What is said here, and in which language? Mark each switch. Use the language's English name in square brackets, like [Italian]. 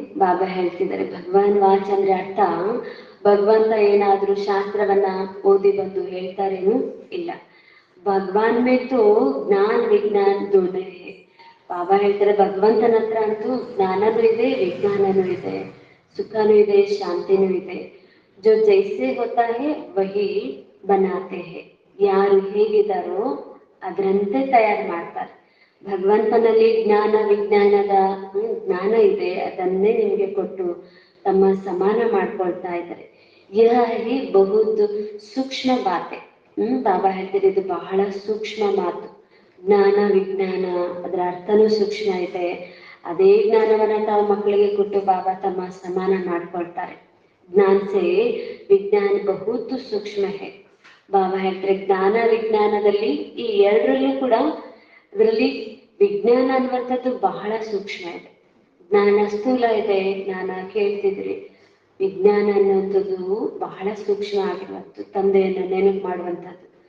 [Kannada] ಬಾಬಾ ಹೇಳ್ತಿದ್ದಾರೆ ಭಗವಾನ್ ವಾಚ್ ಅಂದ್ರೆ ಅರ್ಥ ಭಗವಂತ ಏನಾದ್ರೂ ಶಾಸ್ತ್ರವನ್ನ ಓದಿ ಬಂದು ಹೇಳ್ತಾರೇನು ಇಲ್ಲ. [Hindi] ಭಗವಾನ್ ಮೇ ತೋ ಜ್ಞಾನ ವಿಜ್ಞಾನ ದೋನೇ ಹೇ. [Kannada] ಬಾಬಾ ಹೇಳ್ತಾರೆ ಭಗವಂತನ ಹತ್ರ ಅಂತೂ ಜ್ಞಾನನೂ ಇದೆ, ವಿಜ್ಞಾನನೂ ಇದೆ, ಸುಖನೂ ಇದೆ, ಶಾಂತಿನೂ ಇದೆ. [Hindi] जो जैसे होता है वही बनाते हैं. [Kannada] ಯಾರು ಹೇಗಿದ್ದಾರೋ ಅದರಂತೆ ತಯಾರು ಮಾಡ್ತಾರೆ. ಭಗವಂತನಲ್ಲಿ ಜ್ಞಾನ ವಿಜ್ಞಾನದ ಜ್ಞಾನ ಇದೆ, ಅದನ್ನೇ ನಿಮಗೆ ಕೊಟ್ಟು ತಮ್ಮ ಸಮಾನ ಮಾಡ್ಕೊಳ್ತಾ ಇದ್ದಾರೆ. [Hindi] ಯಹ ಹಿ ಬಹುತ್ ಸೂಕ್ಷ್ಮ ಬಾತೆ. [Kannada] ಬಾಬಾ ಹೇಳ್ತಾರೆ ಇದು ಬಹಳ ಸೂಕ್ಷ್ಮ ಮಾತು. ಜ್ಞಾನ ವಿಜ್ಞಾನ ಅದರ ಅರ್ಥನೂ ಸೂಕ್ಷ್ಮ ಇದೆ. ಅದೇ ಜ್ಞಾನವನ್ನ ತಾವು ಮಕ್ಕಳಿಗೆ ಕೊಟ್ಟು ಬಾಬಾ ತಮ್ಮ ಸಮಾನ ಮಾಡ್ಕೊಳ್ತಾರೆ. [Hindi] ज्ञान से विज्ञान बहुत सूक्ष्म है. [Kannada] ಬಾಬಾ ಹೇಳ್ತಾರೆ ಜ್ಞಾನ ವಿಜ್ಞಾನದಲ್ಲಿ ಈ ಎರಡರಲ್ಲೂ ಕೂಡ ಅದರಲ್ಲಿ ವಿಜ್ಞಾನ ಅನ್ನುವಂಥದ್ದು ಬಹಳ ಸೂಕ್ಷ್ಮ ಇದೆ. ಜ್ಞಾನ ಸ್ಥೂಲ ಇದೆ, ಜ್ಞಾನ ಕೇಳ್ತಿದ್ರಿ. ವಿಜ್ಞಾನ ಅನ್ನುವಂಥದ್ದು ಬಹಳ ಸೂಕ್ಷ್ಮ ಆಗಿರುವಂಥದ್ದು, ತಂದೆಯನ್ನು ನೆನಪು ಮಾಡುವಂಥದ್ದು.